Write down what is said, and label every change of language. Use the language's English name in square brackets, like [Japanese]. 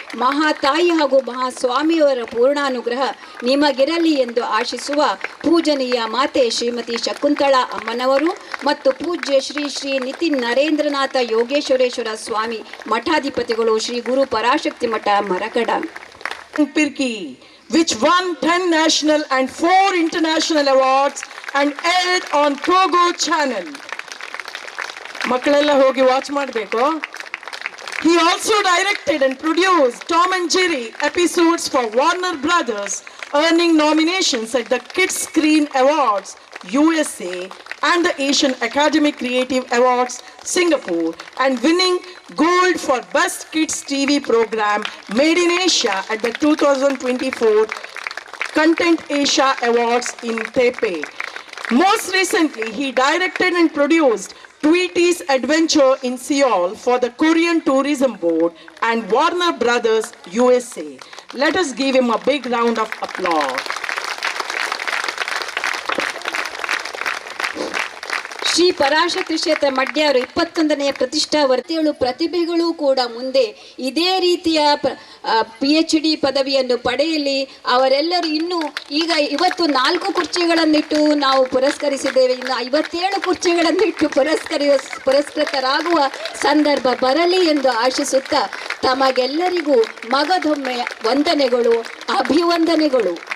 [Kannada] ಮಹಾತಾಯಿ ಹಾಗೂ ಮಹಾಸ್ವಾಮಿಯವರ ಪೂರ್ಣಾನುಗ್ರಹ ನಿಮಗಿರಲಿ ಎಂದು ಆಶಿಸುವ ಪೂಜನೀಯ ಮಾತೆ ಶ್ರೀಮತಿ ಶಕುಂತಳಾ ಅಮ್ಮನವರು ಮತ್ತು ಪೂಜ್ಯ ಶ್ರೀ ಶ್ರೀ ನಿತಿನ್ ನರೇಂದ್ರನಾಥ ಯೋಗೇಶ್ವರೇಶ್ವರ ಸ್ವಾಮಿ ಮಠಾಧಿಪತಿಗಳು, ಶ್ರೀ ಗುರು ಪರಾಶಕ್ತಿ ಮಠ ಮರಕಡ. [English] Pirki, which won 10 national and 4 international awards and aired on Pogo channel. [Kannada] ಮಕ್ಕಳೆಲ್ಲ ಹೋಗಿ ವಾಚ್ ಮಾಡಬೇಕು. [English] He also directed and produced Tom and Jerry episodes for Warner Brothers, earning nominations at the Kids Screen Awards USA and the Asian Academy Creative Awards Singapore, and winning gold for Best Kids TV Program Made in Asia at the 2024 Content Asia Awards in Taipei. Most recently, he directed and produced Tweety's Adventure in Seoul for the Korean Tourism Board and Warner Brothers USA. Let us give him a big round of applause. [Kannada] Shri Parashakti ಕ್ಷೇತ್ರ ಮಡ್ಯಾರು 21ನೇ ಪ್ರತಿಷ್ಠಾವರ್ತಿಗಳು ಪ್ರತಿಭೆಗಳು ಕೂಡ ಮುಂದೆ ಇದೇ ರೀತಿಯ PhD ಪದವಿಯನ್ನು ಪಡೆಯಲಿ. ಅವರೆಲ್ಲರೂ ಇನ್ನೂ ಈಗ ಇವತ್ತು 4 ಕುರ್ಚಿಗಳನ್ನಿಟ್ಟು ನಾವು ಪುರಸ್ಕರಿಸಿದ್ದೇವೆ, ಇನ್ನು 57 ಕುರ್ಚಿಗಳನ್ನಿಟ್ಟು ಪುರಸ್ಕೃತರಾಗುವ ಸಂದರ್ಭ ಬರಲಿ ಎಂದು ಆಶಿಸುತ್ತಾ ತಮಗೆಲ್ಲರಿಗೂ ಮಗದೊಮ್ಮೆ ವಂದನೆಗಳು, ಅಭಿವಂದನೆಗಳು.